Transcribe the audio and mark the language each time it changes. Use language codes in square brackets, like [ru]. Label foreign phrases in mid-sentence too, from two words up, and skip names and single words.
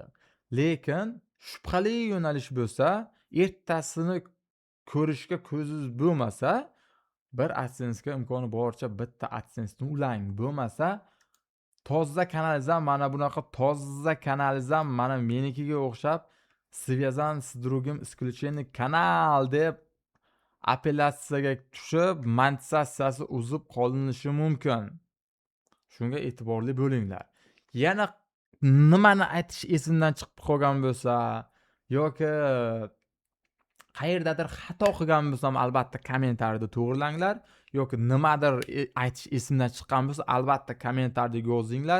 [uz] Lekin shubhali yo'nalish bo'lsa, ertasini ko'rishga ko'zingiz bo'lmasa, bir AdSense'ga imkoni boricha bitta AdSense'ni ulang. Bo'lmasa, toza kanalizam mana bunaqa toza kanalizam mana menikiga o'xshab, [ru] связан с другим исключением [uz] kanal deb apellyatsiyaga tushib, monetizatsiyasi uzib qolinishi mumkin. Shunga e'tiborli bo'linglar. Yana nimani aytish esimdan chiqib qolgan bo'lsa yoki qayerdadir xato qilgan bo'lsam, albatta kommentariyada to'g'rilanglar, yoki nimadir aytish esimdan chiqqan bo'lsa, albatta kommentariyada yozinglar.